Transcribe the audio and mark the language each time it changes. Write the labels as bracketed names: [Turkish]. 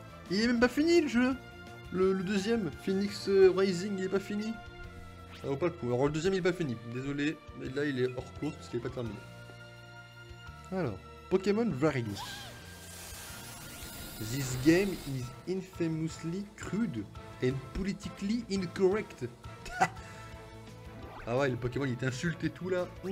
[French] Il est même pas fini le jeu. Le deuxième, Phoenix Rising, il est pas fini. Ça vaut pas le coup. Alors le deuxième il est pas fini. Désolé, mais là il est hors course parce qu'il est pas terminé. Alors, Pokémon Various. [English] This game is infamously crude and politically incorrect. [French] Ah ouais, le Pokémon il t'insulte et tout là.